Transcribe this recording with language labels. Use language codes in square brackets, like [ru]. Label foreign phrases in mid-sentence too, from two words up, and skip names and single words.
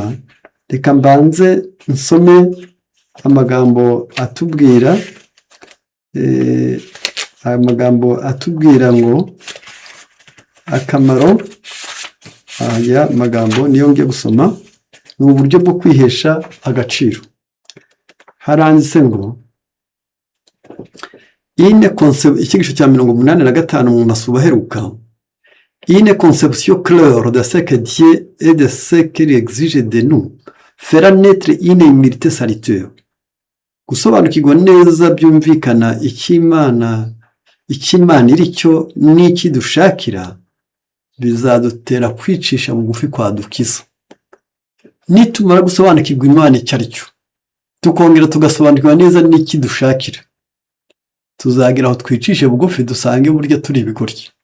[rw] Reka mbanze nsome amagambo atubwira ngo akamaro. Aya magambo niyo ngiye gusoma, ni uburyo bwo kwihesha agaciro. Haranditse ngo icyigisho cya 85 mu masuba aheruka, [fr] une conception claire de ce que Dieu et de ce qu'il exige de nous fera naître une humilité salutaire. [rw] Gusobanukirwa neza byumvikana icy'Imana iri cyo n'iki dushakira bizadutera kwicisha bugufi kwadukiza. Nitumara gusobanukirwa Imana icyo ari cyo, tukongera tugasobanukirwa neza n'iki dushakira, tuzagira aho twicishe bugufi dusange burya turi ibigoryi.